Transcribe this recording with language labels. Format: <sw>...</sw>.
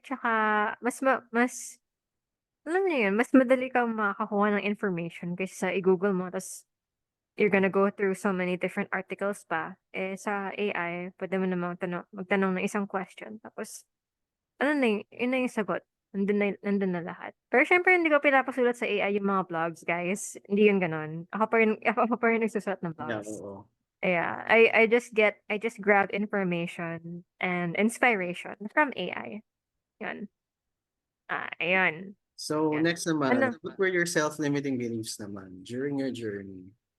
<tl>Tsaka, alam niyo yun, mas madali kang makakakuha ng information kaysa sa i-Google mo.</tl> <en>Tapos, you're gonna go through so many different articles pa.</en> <tl>Sa AI, pwede mo naman magtanong ng isang question. Tapos, ano na yun na yung sagot. Nandun na lahat. Pero syempre, hindi ko pinapasulat sa AI yung mga vlogs, guys. Hindi yun ganon. Ako pa rin nagsusulat ng Yeah,</tl> <en>vlogs. oo. Yeah, I just grab information and inspiration from AI.</en> <tl>Yun. Ayun. So, Yan.</tl> <en>next naman,</en> <tl>Ano?</tl> <en>what were your self-limiting beliefs naman during your journey?</en>